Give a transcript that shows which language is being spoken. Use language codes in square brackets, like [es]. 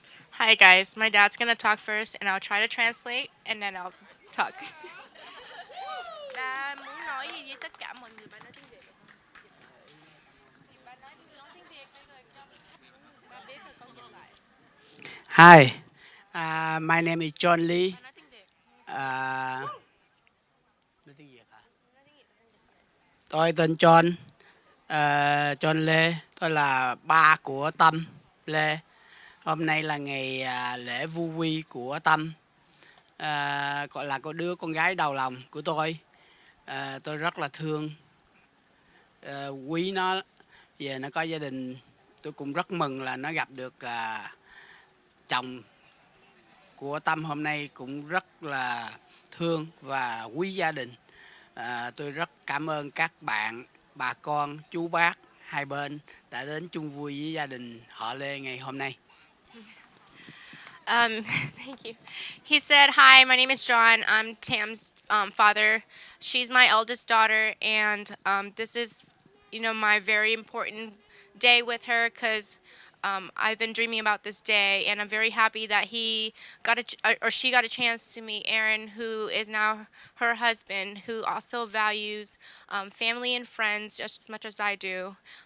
[en] Hi guys, my dad's gonna talk first and I'll try to translate and then I'll talk. [vi] Ba muốn nói gì với tất cả mọi người, ba nói tiếng Việt được không? Ba nói tiếng Việt rồi cho ba biết rồi con dịch lại. [en] Hi, my name is John Lee. [vi] Ba nói tiếng Việt. Nói tiếng Việt hả? Tôi tên John, John Lê. Tôi là ba của Tâm, Lê. Hôm nay là ngày lễ vu quy của Tâm, gọi là có đứa con gái đầu lòng của tôi. Tôi rất là thương, quý nó. Về nó có gia đình, tôi cũng rất mừng là nó gặp được chồng của Tâm. Hôm nay cũng rất là thương và quý gia đình. Tôi rất cảm ơn các bạn, bà con, chú bác hai bên đã đến chung vui với gia đình họ Lê ngày hôm nay. [en] Thank you. He said, "Hi, my name is John. I'm Tam's father. She's my eldest daughter, and this is, my very important day with her because I've been dreaming about this day, and I'm very happy that she got a chance to meet Aaron, who is now her husband, who also values family and friends just as much as I do.